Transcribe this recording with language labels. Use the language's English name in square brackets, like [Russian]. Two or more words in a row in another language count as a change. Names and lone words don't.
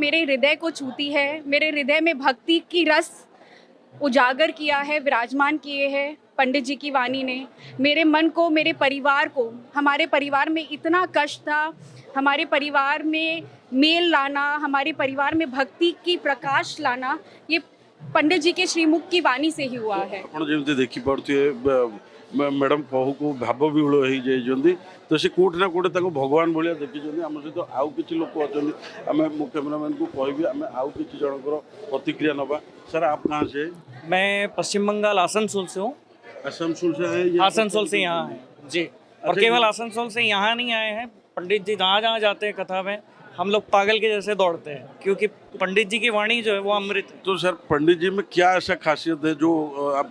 [Hindi] मेरे हृदय को छूती है, मेरे हृदय में भक्ति की रस उजागर किया है, विराजमान किए हैं पंडित जी की वाणी ने। मेरे मन को, मेरे परिवार को, हमारे परिवार में इतना कष्ट था, हमारे परिवार में मेल लाना, हमारे परिवार में भक्ति की प्रकाश लाना, ये पंडित जी के श्रीमुख की वाणी से ही हुआ है। [Odia] ଆପଣ ଯେମିତି ଦେଖିପାରୁଥିବେ ମ୍ୟାଡ଼ାମ୍ କହୁକୁ ଭାବ ବିହୁଳ ହେଇଯାଇଛନ୍ତି ତ ସେ କୋଉଠି ନା କୋଉଠି ତାଙ୍କୁ ଭଗବାନ ଭଳିଆ ଦେଖିଛନ୍ତି। ଆମ ସହିତ ଆଉ କିଛି ଲୋକ ଅଛନ୍ତି, ଆମେ ମୁଁ କ୍ୟାମେରାମ୍ୟାନକୁ କହିବି ଆମେ ଆଉ କିଛି ଜଣଙ୍କର ପ୍ରତିକ୍ରିୟା ନେବା। [Hindi] ସାର୍ आप कहाँ से? मैं पश्चिम बंगाल आसनसोल से हूँ। आसनसोल से आए? आसनसोल से यहाँ है जी। और अच्छा, केवल आसनसोल से यहाँ नहीं आए हैं, पंडित जी जहाँ जहाँ जाते हैं कथा में हम लोग पागल के जैसे दौड़ते हैं, क्योंकि पंडित जी की वाणी जो है वो अमृत है। तो सर पंडित जी में क्या ऐसा खासियत है जो आप